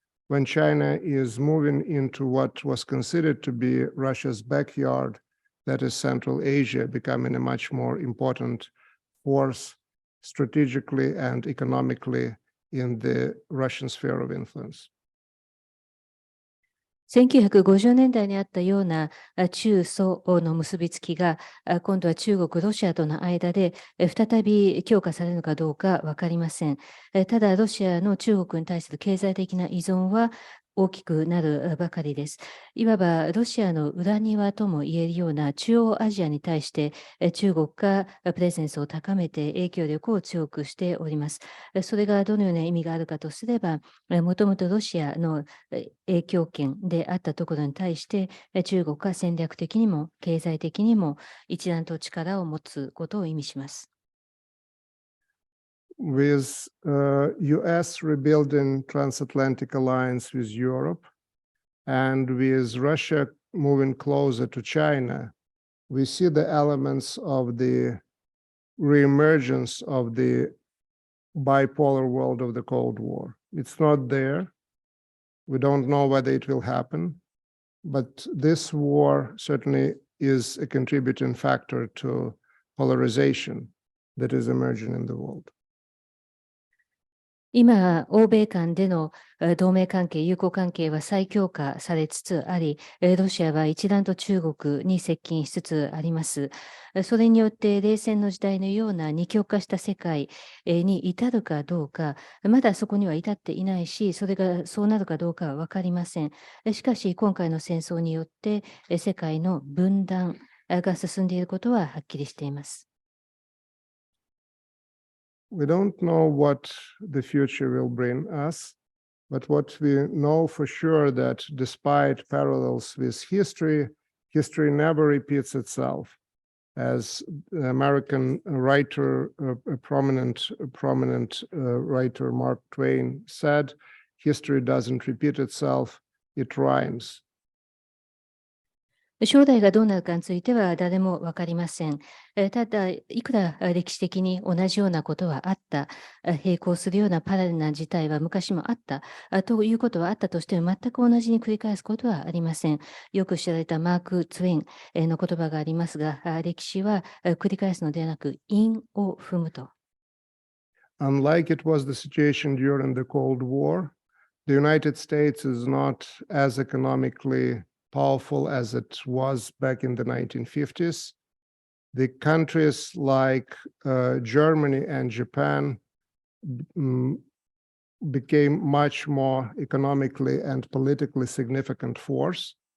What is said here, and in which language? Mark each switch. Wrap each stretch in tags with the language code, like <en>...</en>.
<en>When China is moving into what was considered to be Russia's backyard, that is Central Asia, becoming a much more important force strategically and economically in the Russian sphere of influence.</en> <ja>1950年代にあったような中ソの結びつきが今度は中国、ロシアとの間で再び強化されるのかどうか分かりません。ただ、ロシアの中国に対する経済的な依存は大きくなるばかりです。いわばロシアの裏庭とも言えるような中央アジアに対して中国がプレゼンスを高めて影響力を強くしております。それがどのような意味があるかとすれば、もともとロシアの影響圏であったところに対して中国が戦略的にも経済的にも一段と力を持つことを意味します。</ja> <en>With US rebuilding transatlantic alliance with Europe and with Russia moving closer to China, we see the elements of the reemergence of the bipolar world of the Cold War. It's not there. We don't know whether it will happen, but this war certainly is a contributing factor to polarization that is emerging in the world.</en> <ja>今、欧米間での同盟関係、友好関係は再強化されつつあり、ロシアは一段と中国に接近しつつあります。それによって冷戦の時代のような二極化した世界に至るかどうか、まだそこには至っていないし、それがそうなるかどうかは分かりません。しかし、今回の戦争によって世界の分断が進んでいることははっきりしています。</ja> <en>We don't know what the future will bring us, but what we know for sure that despite parallels with history, history never repeats itself. As the American writer, a prominent writer, Mark Twain, said, history doesn't repeat itself, it rhymes.</en> <ja>将来がどうなるかについては誰も分かりません。ただ、いくら歴史的に同じようなことはあった、並行するようなパラレルな事態は昔もあったということはあったとしても、全く同じに繰り返すことはありません。よく知られたマーク・ツウェインの言葉がありますが、歴史は繰り返すのではなく、因を踏むと。</ja> <en>Unlike it was the situation during the Cold War, the United States is not as economically powerful as it was back in the 1950s. The countries like Germany and Japan became much more economically and politically significant force.</en>